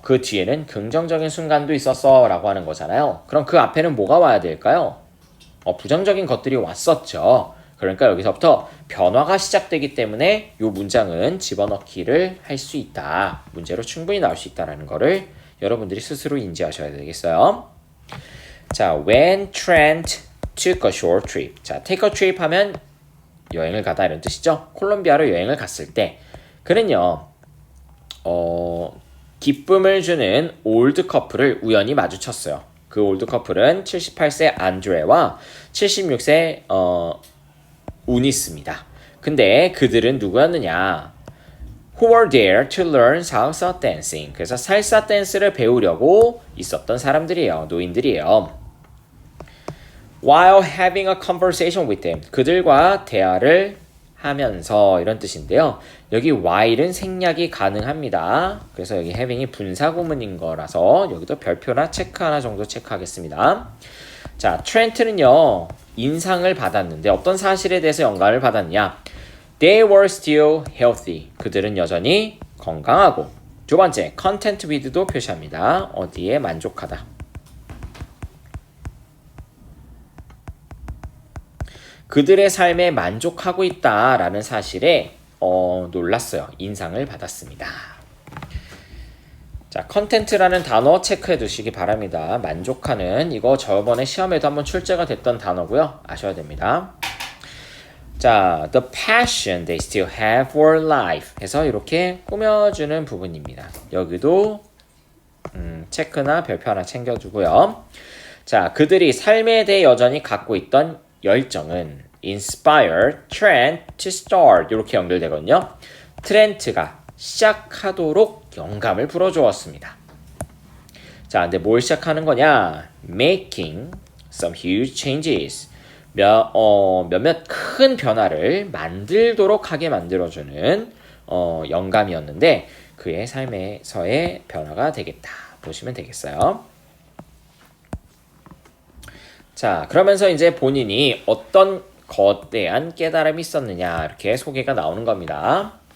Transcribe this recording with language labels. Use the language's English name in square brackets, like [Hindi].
[Korean] 그 뒤에는 긍정적인 순간도 있었어 라고 하는 거잖아요. 그럼 그 앞에는 뭐가 와야 될까요? 부정적인 것들이 왔었죠. 그러니까 여기서부터 변화가 시작되기 때문에 이 문장은 집어넣기를 할 수 있다. 문제로 충분히 나올 수 있다는 거를 여러분들이 스스로 인지하셔야 되겠어요. [English] 자, when Trent took a short trip. [Korean] 자, [English] take a trip [Korean] 하면 여행을 가다 이런 뜻이죠. 콜롬비아로 여행을 갔을 때 그는요 기쁨을 주는 올드 커플을 우연히 마주쳤어요. 그 올드 커플은 78세 안드레와 76세 우니스입니다. 근데 그들은 누구였느냐? [English] who were there to learn salsa dancing. [Korean] 그래서 살사 댄스를 배우려고 있었던 사람들이에요. 노인들이에요. [English] While having a conversation with them. [Korean] 그들과 대화를 하면서 이런 뜻인데요. 여기 while은 생략이 가능합니다. 그래서 여기 having이 분사구문인 거라서 여기도 별표나 체크 하나 정도 체크하겠습니다. 자, 트렌트는요. 인상을 받았는데 어떤 사실에 대해서 영감을 받았냐? [English] They were still healthy. [Korean] 그들은 여전히 건강하고. 두 번째, [English] content with [Korean] 도 표시합니다. 어디에 만족하다. 그들의 삶에 만족하고 있다라는 사실에 놀랐어요. 인상을 받았습니다. 자, 컨텐트라는 단어 체크해 두시기 바랍니다. 만족하는 이거 저번에 시험에도 한번 출제가 됐던 단어고요. 아셔야 됩니다. [English] 자, the passion they still have for life [Korean] 해서 이렇게 꾸며주는 부분입니다. 여기도 체크나 별표 하나 챙겨주고요. 자, 그들이 삶에 대해 여전히 갖고 있던 열정은 [English] inspire Trent to start [Korean] 이렇게 연결되거든요. 트렌트가 시작하도록 영감을 불어주었습니다. 자, 근데 뭘 시작하는 거냐? [English] Making some huge changes. [Korean] 몇몇 큰 변화를 만들도록 하게 만들어주는 영감이었는데 그의 삶에서의 변화가 되겠다. 보시면 되겠어요. 자, 그러면서 이제 본인이 어떤 거대한 깨달음이 있었느냐 이렇게 소개가 나오는 겁니다.